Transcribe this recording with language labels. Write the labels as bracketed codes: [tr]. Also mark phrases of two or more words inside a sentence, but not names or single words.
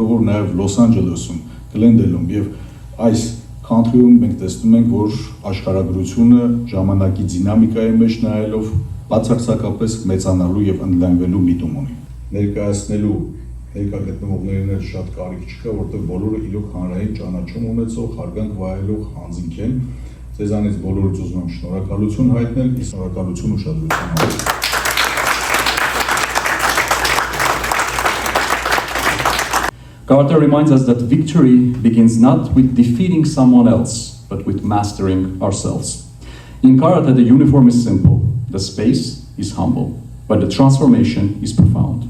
[hy] որ նաեւ Լոս Անջելեսում, Գլենդելում եւ այս country-ում մենք տեսնում ենք, որ աշխարհագրությունը ժամանակի դինամիկայի մեջ նայելով բացարձակապես մեծանալու եւ ընդլայնվելու միտում ունի։ Ներկայացնելու ներկա գտնվողներին շատ կարիք չկա, որտեղ բոլորը իրոք հանրային ճանաչում ունեցող, հարգանք վայելող հանձինք են։ Ձեզանից բոլորից ուզում եմ շնորհակալություն հայտնել, շնորհակալություն ուշադրության համար։ [en] Carter reminds us that victory begins not with defeating someone else, but with mastering ourselves. In karate, the uniform is simple, the space is humble, but the transformation is profound.